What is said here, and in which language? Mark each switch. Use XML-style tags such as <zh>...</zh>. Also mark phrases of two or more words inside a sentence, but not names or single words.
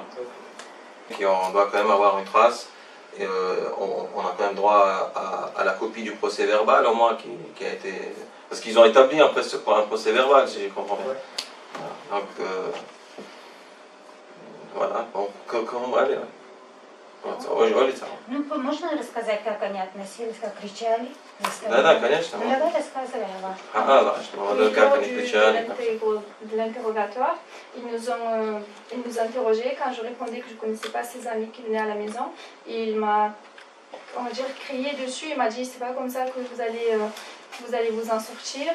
<fr>Et on doit quand même avoir une trace, et on a quand même droit à la copie du procès verbal au moins qui a été... Parce qu'ils ont établi un procès verbal, si je comprends bien. Ouais. Voilà. Donc, voilà, bon, comment aller là?</fr> <ru>Ну, можно рассказать, как они относились, как кричали? Да, конечно. Ну, давай рассказывай о вас.</ru> <fr>Au niveau de l'interrogatoire, ils nous interrogeaient quand je répondais que je ne connaissais pas ses amis qui venaient à la maison. Il m'a, on va dire, crié dessus. Il m'a dit c'est pas comme ça que vous allez vous en sortir.</fr>